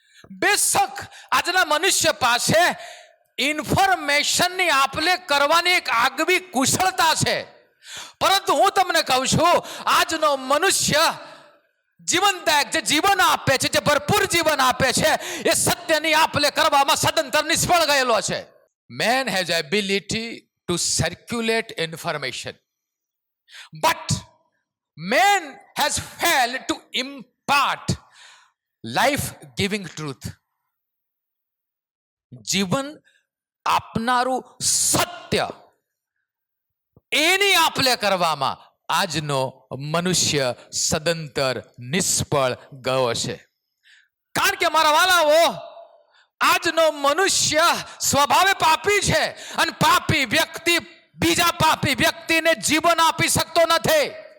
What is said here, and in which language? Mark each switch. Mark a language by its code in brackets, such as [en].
[gu] બેશક આજના મનુષ્ય પાસે ઇન્ફોર્મેશનની આપ-લે કરવાની એક આગવી કુશળતા છે. પરંતુ હું તમને કહું છું, આજનો મનુષ્ય જીવનદાયક જે જીવન આપે છે, જે ભરપૂર જીવન આપે છે, એ સત્યની આપ-લે કરવામાં સદંતર નિષ્ફળ ગયેલો છે. [en] Man has ability to circulate information, but man has failed to impart life-giving truth. [gu] જીવન આપનારું સત્ય, એની આપ-લે કરવામાં આજનો મનુષ્ય સદંતર નિષ્ફળ ગયો છે. કારણ કે મારા વાલાઓ, આજનો મનુષ્ય સ્વભાવે પાપી છે અને પાપી વ્યક્તિ બીજા પાપી વ્યક્તિને જીવન આપી શકતો નથી.